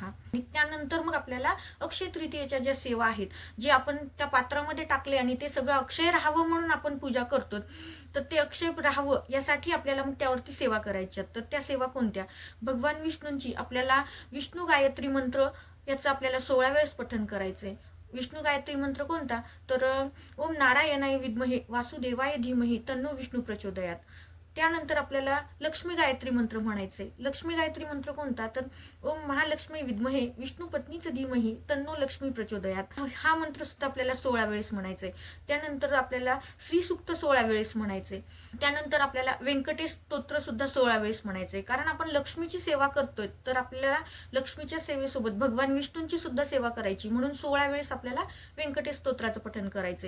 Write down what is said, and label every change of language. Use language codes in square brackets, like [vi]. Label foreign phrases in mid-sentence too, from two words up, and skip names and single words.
[mr] आणि त्यानंतर मग आपल्याला अक्षय तृतीयेच्या ज्या सेवा आहेत, जे आपण त्या पात्रामध्ये टाकले आणि ते सगळं अक्षय राहावं म्हणून आपण पूजा करतो, तर ते अक्षय राहावं यासाठी आपल्याला मग त्यावरती सेवा करायच्या. तर त्या सेवा कोणत्या, भगवान विष्णूंची आपल्याला विष्णू गायत्री मंत्र याचं आपल्याला 16 वेळेस पठण करायचंय. विष्णू गायत्री मंत्र कोणता, तर [sa] ओम नारायणाय विद्महे वासुदेवाय धीमहि तन्नो विष्णू प्रचोदयात. [mr] त्यानंतर आपल्याला लक्ष्मी गायत्री मंत्र म्हणायचे. लक्ष्मी गायत्री मंत्र कोणता, तर [sa] ओम महालक्ष्मी विद्महे विष्णू पत्नीच धीमहि तन्नो लक्ष्मी प्रचोदयात. [mr] हा मंत्र सुद्धा आपल्याला 16 वेळेस म्हणायचे. त्यानंतर आपल्याला श्री सूक्त 16 वेळेस म्हणायचे. त्यानंतर आपल्याला व्यंकटेश स्तोत्र सुद्धा 16 वेळेस म्हणायचे. कारण आपण लक्ष्मीची सेवा करतोय, तर आपल्याला लक्ष्मीच्या सेवेसोबत भगवान विष्णूंची सुद्धा सेवा करायची, म्हणून 16 वेळेस आपल्याला व्यंकटेश स्तोत्राचं पठण करायचे.